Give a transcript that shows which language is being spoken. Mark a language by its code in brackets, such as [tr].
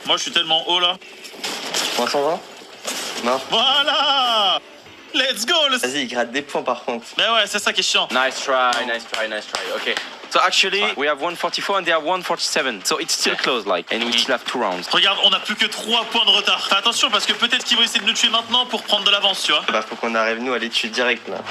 [fr] Moi, je suis tellement haut, là. Moins 120. Mort. Voilà. [en] Let's go. [fr] Vas-y, il gratte des points par contre. Mais ouais, c'est ça qui est chiant. [en] Nice try. Okay. So actually, we have 144 and they have 147. So it's still close, like, and we still have 2 rounds. [fr] Regarde, on a plus que 3 points de retard. Fais attention parce que peut-être qu'ils vont essayer de nous tuer maintenant pour prendre de l'avance, tu vois. Bah, faut qu'on arrive nous à les tuer direct là.